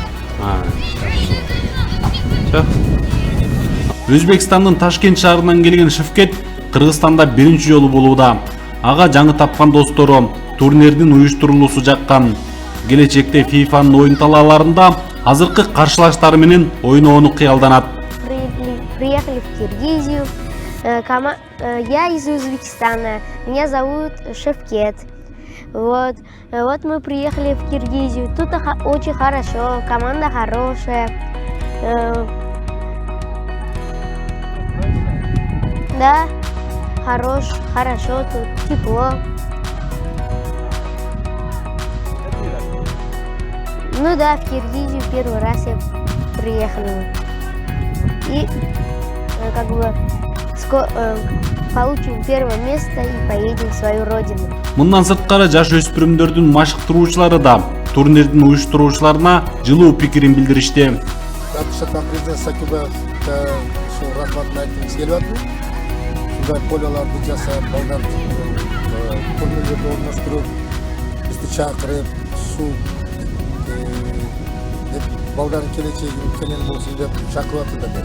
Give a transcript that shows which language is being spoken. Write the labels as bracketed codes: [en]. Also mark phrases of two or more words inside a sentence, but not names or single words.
[ky] Өзбекстандын Ташкент шаарынан келген Шевкет Кыргызстанда биринчи жолу болууда. Ага жаңы тапкан достору турнирдин уюштурулуусу жаккан. Келечекте ФИФАнын оюн талааларында азыркы каршылаштары менен ойноону кыялданат. [ru] Приехали в Киргизию. Я из Узбекистана. Меня зовут Шевкет. Вот мы приехали в Киргизию. Тут очень хорошо, команда хорошая. Да, хорошо, тут тепло. Ну да, в Киргизию первый раз я приехала. И как бы получим первое место и поедем в свою родину. [ky] Мындан сырткары жаш өспүрүмдөрдүн машыктыруучулары да турнирдин уюштуруучуларына жылуу пикирин билдиришти. Абдыш Атай президент Сакибаевка ушул рахматын айткыбыз келип атат. Ушундай поляларды жасап, балдар турнирлерди орноштуруп, бизди чакырып, ушул балдардын келечеги кенен болсун деп чакырып атат.